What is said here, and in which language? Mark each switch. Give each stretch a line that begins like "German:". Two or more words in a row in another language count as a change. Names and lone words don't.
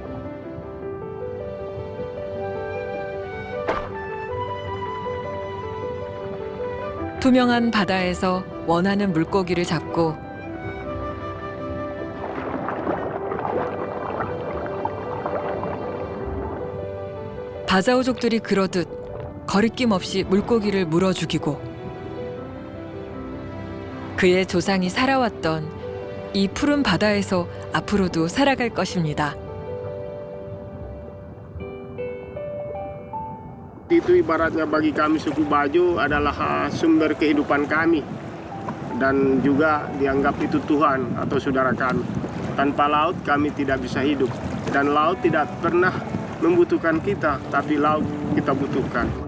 Korean: 투명한 바다에서 원하는 물고기를 잡고 바자우족들이 그러듯 거리낌 없이 물고기를 물어 죽이고 그의 조상이 살아왔던 이 푸른 바다에서 앞으로도 살아갈 것입니다.
Indonesian: Itu ibaratnya bagi kami suku Bajo adalah sumber kehidupan kami dan juga dianggap itu Tuhan atau saudara kami. Tanpa laut kami tidak bisa hidup dan laut tidak pernah membutuhkan kita, tapi laut kita butuhkan.